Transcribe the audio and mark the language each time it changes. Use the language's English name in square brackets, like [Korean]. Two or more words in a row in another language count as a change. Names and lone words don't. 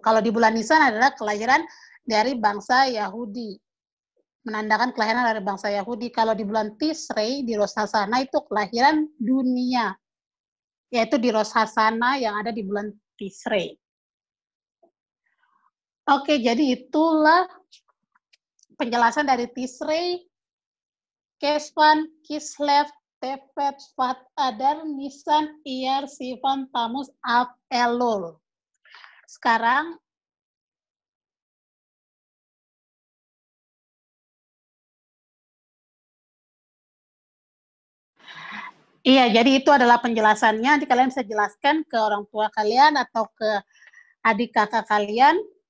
[Indonesian] Kalau di bulan Nisan adalah kelahiran dari bangsa Yahudi, menandakan kelahiran dari bangsa Yahudi. Kalau di bulan Tisrei, di Rosh Hashanah itu kelahiran dunia, yaitu di Rosh Hashanah yang ada di bulan Tisrei. Oke, jadi itulah penjelasan dari Tisrei, Kesvan, Kislev, Tevet, Shvat, Adar, Nisan, Iyar, Sivan, Tammuz, Av, Elul. Sekarang iya, jadi itu adalah penjelasannya. Nanti kalian bisa jelaskan ke orang tua kalian atau ke adik kakak kalian.